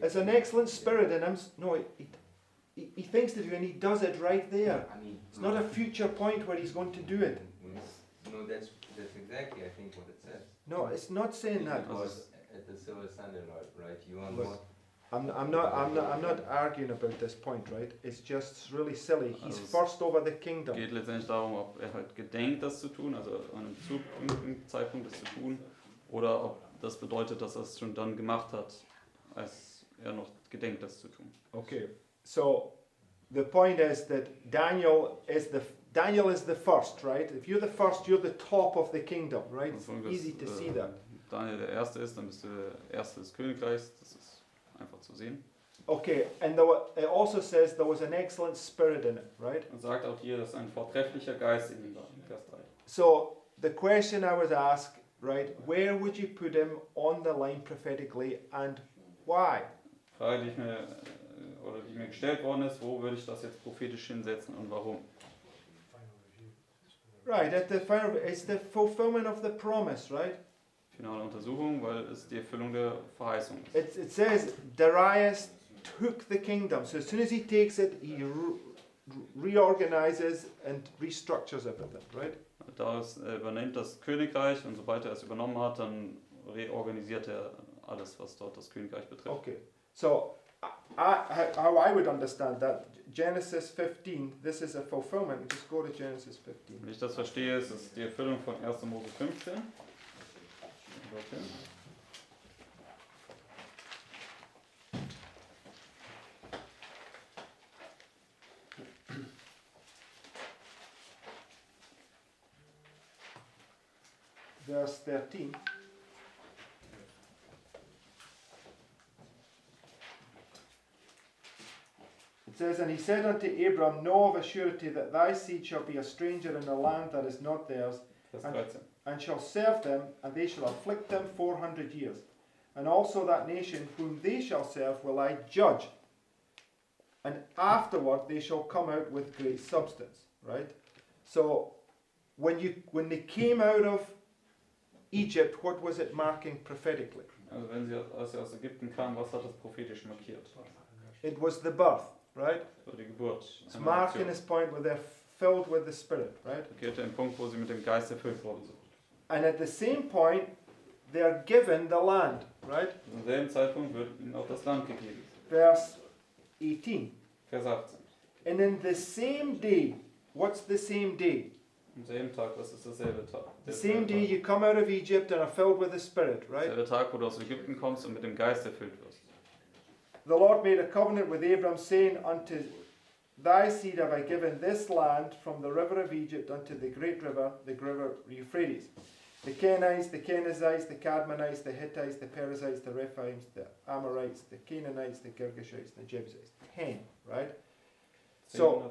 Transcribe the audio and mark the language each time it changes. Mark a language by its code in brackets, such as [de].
[en] There's an excellent spirit in him. No, he thinks to do, and he does it right there. It's not a future point where he's going to do it. No, that's exactly, I think, what it says. No, it's not saying that. Because at the Silver Sunday, right? You are But- not. I'm not arguing about this point, right? It's just really silly. He's [de] Also es [en] first over the kingdom. [de] geht letztendlich darum, ob er halt gedenkt, das zu tun, also an einem zukünftigen Zeitpunkt das zu tun, oder ob das bedeutet, dass er es schon dann gemacht hat, als er noch gedenkt, das zu tun. [en] Okay, so the point is that Daniel is the first, right? If you're the first, you're the top of the kingdom, right? It's [de] Also, [en] easy to see that. [de] Daniel der Erste ist, dann bist du der Erste des Königreichs, das ist einfach zu sehen. [en] Okay, and it also says there was an excellent spirit in it, right? [de] Und sagt auch hier, dass ein vortrefflicher Geist in ihm war, in Vers 3. [en] So the question I was asked right, where would you put him on the line prophetically and why? [de] Frage, die mir gestellt worden ist, wo würde ich das jetzt prophetisch hinsetzen und warum? [en] Final review. Right, at the final, it's the fulfillment of the promise, right? [de] Finale Untersuchung, weil es die Erfüllung der Verheißung ist. [en] It says Darius took the kingdom. So as soon as he takes it, he reorganizes and restructures everything, right? [de] Darius übernimmt das Königreich und sobald er es übernommen hat, dann reorganisiert er alles, was dort das Königreich betrifft. [en] Okay, so how I would understand that, Genesis 15, this is a fulfillment. Just go to Genesis 15. [de] Wenn ich das verstehe, ist es die Erfüllung von 1. Mose 15. Dorthin. [en] Verse 13. It says, And he said unto Abram, Know of a surety that thy seed shall be a stranger in a land that is not theirs, [de] Vers 13. [en] and shall serve them, and they shall afflict them 400 years. And also that nation whom they shall serve will I judge, and afterward they shall come out with great substance. Right? So when they came out of Egypt, what was it marking prophetically? [de] Also als sie aus Ägypten kamen, was hat das prophetisch markiert? [en] It was the birth, right? [de] So die Geburt. [en] It's [de] Eine [en] marking [de] Aktion. [en] this point where they're filled with the Spirit, right? [de] Markierte den Punkt, wo sie mit dem Geist erfüllt worden sind. [en] And at the same point, they're given the land, right? [de] Zum selben Zeitpunkt wird ihnen auch das Land gegeben. [en] Verse 18. [de] Vers 18. [en] And in the same day, what's the same day? [de] Am selben Tag, was ist derselbe Tag? [en] The same day you come out of Egypt and are filled with the Spirit, right? [de] Derselbe Tag, wo du aus Ägypten kommst und mit dem Geist erfüllt wirst. [en] The Lord made a covenant with Abram, saying, Unto thy seed have I given this land from the river of Egypt unto the great river, the river Euphrates. The Kenites, the Kenizzites, the Cadmonites, the Hittites, the Perizzites, the Rephaims, the Amorites, the Canaanites, the Girgashites, the Jebusites. 10, right? So,